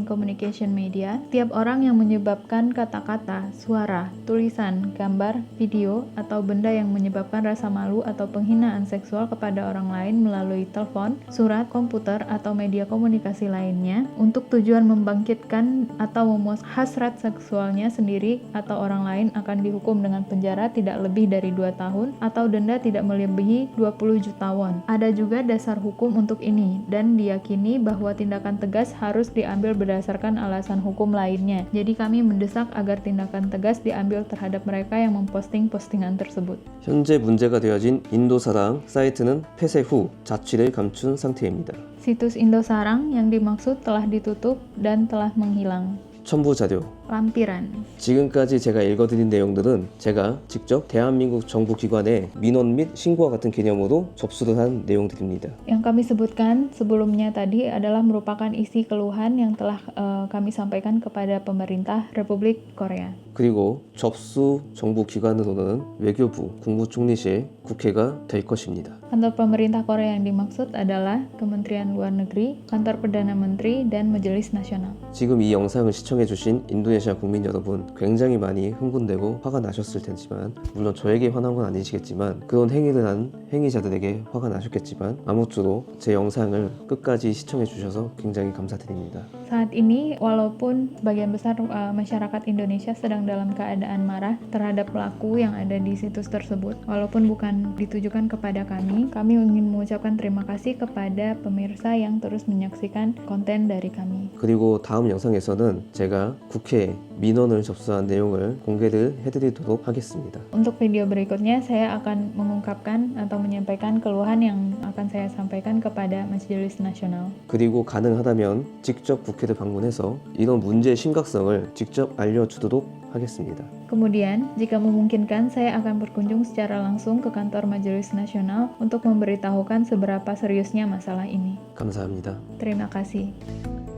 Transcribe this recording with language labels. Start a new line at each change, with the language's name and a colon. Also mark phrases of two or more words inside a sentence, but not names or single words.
English: Communication Media,
Indonesian: tiap orang yang menyebabkan kata-kata, suara, tulisan, gambar, video, atau benda yang menyebabkan rasa malu atau penghinaan seksual kepada orang lain melalui telepon, surat, komputer, atau media komunikasi lainnya untuk tujuan membangkitkan atau memuas hasrat seksualnya sendiri atau orang lain akan dihukum dengan penjara tidak lebih dari 2 tahun atau denda tidak melebihi 20 juta won. Ada juga dasar hukum untuk ini dan diyakini bahwa tindakan tegas harus diambil berdasarkan alasan hukum lainnya. Jadi kami mendesak agar tindakan tegas diambil terhadap mereka yang memposting postingan tersebut.
Korean: 현재 문제가 되어진 인도사랑 사이트는 폐쇄 후 자취를 감춘 상태입니다.
Indonesian: Situs Indosarang yang dimaksud telah ditutup dan telah menghilang.
Korean: 첨부 자료.
Indonesian: Lampiran.
Korean: 지금까지 제가 읽어드린 내용들은 제가 직접 대한민국 정부 기관에 민원 및 신고와 같은 개념으로 접수를 한 내용들입니다.
Indonesian: Yang kami sebutkan sebelumnya tadi adalah merupakan isi keluhan yang telah kami sampaikan kepada pemerintah Republik Korea.
Korean: 그리고 접수 정부 기관으로는 외교부, 국무총리실, 국회가 될 것입니다.
Indonesian: Kantor pemerintah Korea yang dimaksud adalah Kementerian Luar Negeri, Kantor Perdana Menteri, dan Majelis Nasional.
Korean: 지금 이 영상을 시청해주신 인도네시아 국민 여러분 굉장히 많이 흥분되고 화가 나셨을 테지만 물론 저에게 화난 건 아니시겠지만 그런 행위를 한 행위자들에게 화가 나셨겠지만 아무쪼록 제 영상을 끝까지 시청해주셔서 굉장히 감사드립니다.
Indonesian: Saat ini, walaupun sebagian besar masyarakat Indonesia sedang dalam keadaan marah terhadap pelaku yang ada di situs tersebut, walaupun bukan ditujukan kepada kami ingin mengucapkan terima kasih kepada pemirsa yang terus menyaksikan konten dari kami.
Korean: 그리고 다음 영상에서는 제가 국회 관련해 민원을 접수한 내용을 공개를 해드리도록 하겠습니다.
Indonesian: Untuk video berikutnya, saya akan mengungkapkan atau menyampaikan keluhan yang akan saya sampaikan kepada Majelis Nasional.
Korean: 그리고 가능하다면 직접 국회를 방문해서 이런 문제의 심각성을 직접 알려주도록 하겠습니다.
Indonesian: Kemudian, jika memungkinkan, saya akan berkunjung secara langsung ke kantor Majelis Nasional untuk memberitahukan seberapa seriusnya masalah ini.
Korean: 감사합니다.
Indonesian: Terima kasih.